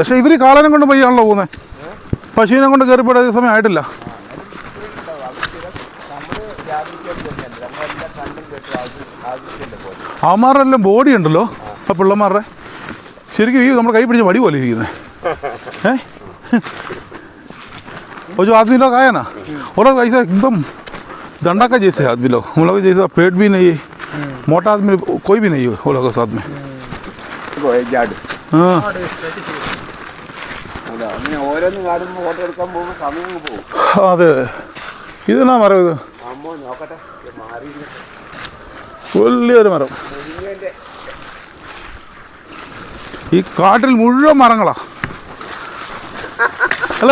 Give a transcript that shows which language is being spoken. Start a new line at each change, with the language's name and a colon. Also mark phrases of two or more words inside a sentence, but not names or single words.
Malayalam: പക്ഷേ ഇവർ കാളനെ കൊണ്ട് പയ്യാണല്ലോ പോകുന്നത്, പശുവിനെ കൊണ്ട് കയറിപ്പോയി അധികം സമയം ആയിട്ടില്ല. അവന്മാരെല്ലാം ബോഡി ഉണ്ടല്ലോ ആ പിള്ളമാരുടെ, ശരിക്കും ഈ നമ്മുടെ കൈ പിടിച്ച വടി പോലെ ഇരിക്കുന്നത്.
Hindi: और जो आदमी लोग आया ना वो लोग ऐसा एकदम डंडा का जैसे आदमी लोग, हम लोग जैसा पेट भी नहीं, मोटा आदमी कोई भी नहीं है वो लोग के साथ में.
Malayalam: हाँ അതെ, ഇതെന്നാ മരം? ഇത് വലിയൊരു മരം. ഈ കാട്ടിൽ മുഴുവൻ മരങ്ങളാ അല്ലേ?